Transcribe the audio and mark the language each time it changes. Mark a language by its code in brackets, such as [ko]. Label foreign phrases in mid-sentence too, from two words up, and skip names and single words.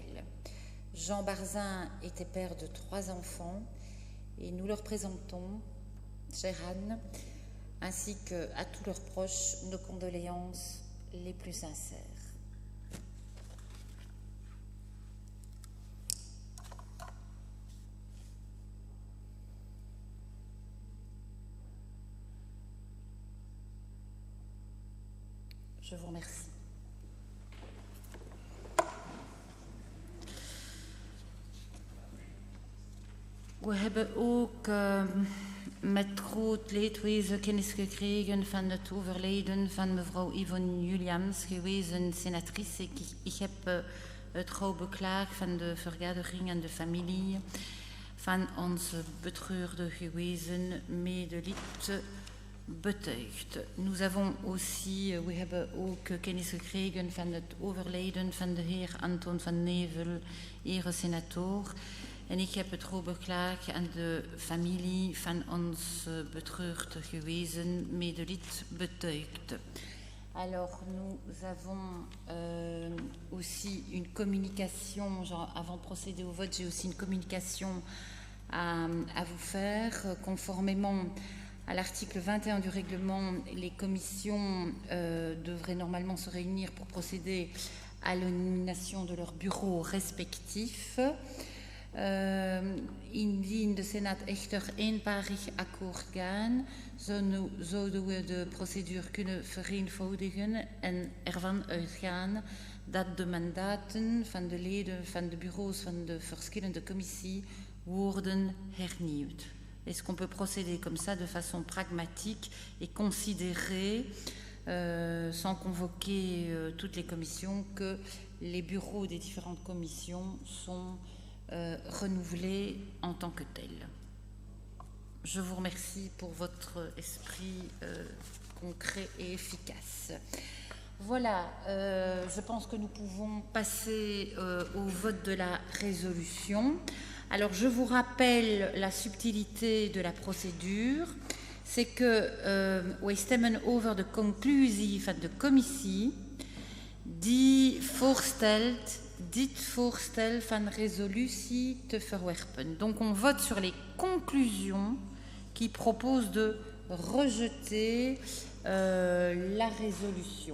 [fr] Jean Barzin était père de 3 enfants et nous leur présentons, chère Anne, ainsi qu'à tous leurs proches, nos condoléances les plus sincères. Je vous remercie. [nl] We hebben ook met groot leedwezen kennis gekregen van het overlijden van mevrouw Yvonne Juliams, gewezen senatrice. Ik heb het gauw beklaagd van de vergadering en de familie van onze betreurde gewezen medelid betuigd. [fr] Nous avons aussi, [nl] we hebben ook kennis gekregen van het overlijden van de heer Anton van Nevel, eresenator. En ik heb het goed beklaagd aan de familie van ons betreurd gewezen medelid betuigd. [fr] Alors, nous avons aussi une communication, genre, avant de procéder au vote, j'ai aussi une communication à vous faire. Conformément à l'article 21 du règlement, les commissions devraient normalement se réunir pour procéder à la nomination de leurs bureaux respectifs. [nl] Indien de Senaat echter eenparig akkoord gaan, zouden we de procedure kunnen vereenvoudigen en ervan uitgaan dat de mandaten van de leden van de bureaus van de verschillende commissies worden hernieuwd. [fr] Est-ce qu'on peut procéder comme ça de façon pragmatique et considérer, sans convoquer toutes les commissions, que les bureaux des différentes commissions sont renouvelés en tant que tels. Je vous remercie pour votre esprit concret et efficace. Voilà, je pense que nous pouvons passer au vote de la résolution. Alors, je vous rappelle la subtilité de la procédure. C'est que [nl] wij stemmen over de conclusie van de commissie die voorstelt dit voorstel van resolutie te verwerpen. [fr] Donc on vote sur les conclusions qui proposent de rejeter la résolution.